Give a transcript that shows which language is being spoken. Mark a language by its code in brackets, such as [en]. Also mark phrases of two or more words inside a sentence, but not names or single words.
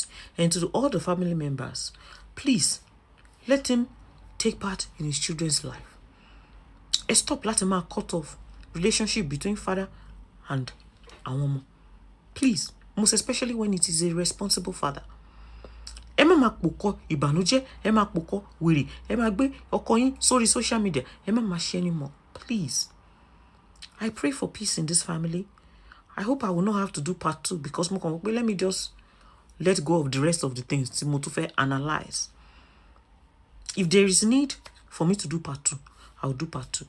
[en] And to all the family members, please, let him take part in his children's life. Stop letting him cut off relationship between father and woman. Please, most especially when it is a responsible father. [yo] Ema makpoko ìbànújẹ́, ema makpoko wèrè, ema gbe ọkọ yín sórí [en] social media, [yo] ema ma [en] share anymore. Please. I pray for peace in this family. I hope I will not have to do part 2 because let me just let go of the rest of the things to motivate analyze. If there is need for me to do part 2, I will do part 2.